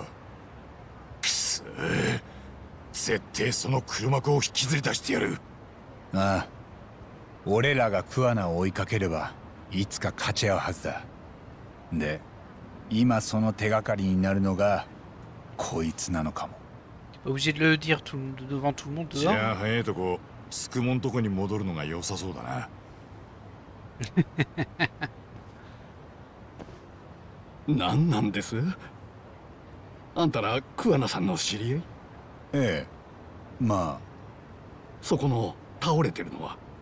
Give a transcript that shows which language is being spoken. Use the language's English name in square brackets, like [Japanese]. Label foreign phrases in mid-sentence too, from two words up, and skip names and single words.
[Japanese] くそー。絶対その黒幕を引きずり出してやる。ああ。俺らが桑名を追いかければいつか勝ち合うはずだ。で、今その手がかりになるのがこいつなのかも。 [French] Obligé de le dire devant tout le monde [Japanese] じゃ [French] dehors. [Japanese] あ早いとこつくもんとこに戻るのが良さそうだな。何なんです？あんたら桑名さんの知り合い？ええ。まあそこの倒れてるのは？